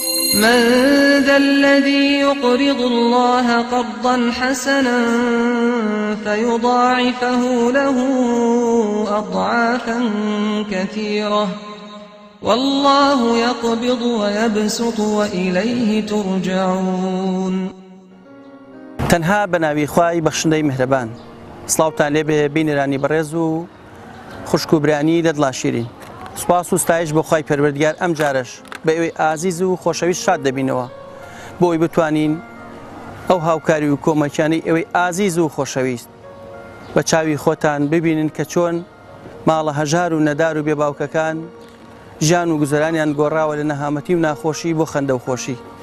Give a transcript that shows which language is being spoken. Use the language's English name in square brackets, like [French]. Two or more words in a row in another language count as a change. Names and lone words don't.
[Arabic] من ذا الذي يقرض الله قرضا حسنا فيضاعفه له أضعافا كثيرة والله يقبض ويبسط وإليه ترجعون. [Central Kurdish] تەنها بەناوی خوای بەخشندەی میهرەبان. سڵاوتان لێبێ بینێرانی بەڕێز و خوشک و برانی لە دڵا شیرین. سوپاس و ستایش بۆ خوای پەروەردگار ئەم جارش بە ئێوەی ئازیز و خۆشەویست شاد دەبینەوە بۆی بتوانین ئەو هاوکاری و کۆمەکیانەی ئێوەی ئازیز و خۆشەویست بە چاوی خۆتان ببینن کە چۆن ماڵە هەژار و نەدار و بێباوکەکان ژیان و گوزەرانیان گۆڕاوە لە نەهامەتی و ناخۆشی بۆ خەندە و خۆشی.